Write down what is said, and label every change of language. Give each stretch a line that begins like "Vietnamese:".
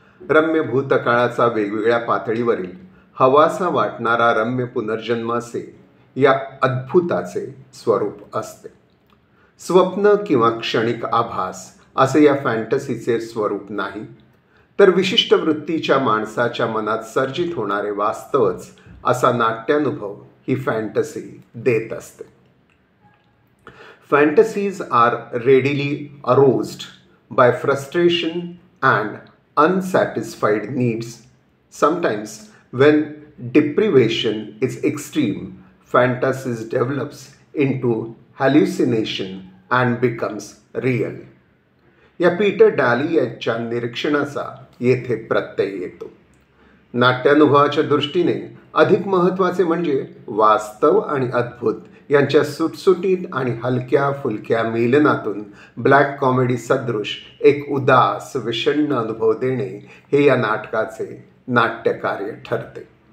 Marathi: रम्य भूतकाळाचा वेगवेगळ्या पातळीवरील हवासा वाटणारा रम्य पुनर्जन्म असे या अद्भुताचे स्वरूप असते. स्वप्न किंवा क्षणिक आभास असे या फॅन्टसीचे स्वरूप नाही, तर विशिष्ट वृत्तीच्या माणसाच्या मनात सर्जित होणारे वास्तवच असा नाट्यानुभव ही फॅन्टसी देत असते.
English: Fantasies are readily aroused by frustration and unsatisfied needs. Sometimes when deprivation is extreme, fantasies develops into hallucination and becomes real.
Marathi: या पीटर डाली यांच्या निरीक्षणाचा येथे प्रत्यय येतो. नाट्यानुभवाच्या दृष्टीने अधिक महत्त्वाचे म्हणजे वास्तव आणि अद्भुत यांच्या सुटसुटीत आणि हलक्या फुलक्या मिलनातून ब्लॅक कॉमेडी सदृश एक उदास विषण्ण अनुभव देणे हे या नाटकाचे नाट्यकार्य ठरते.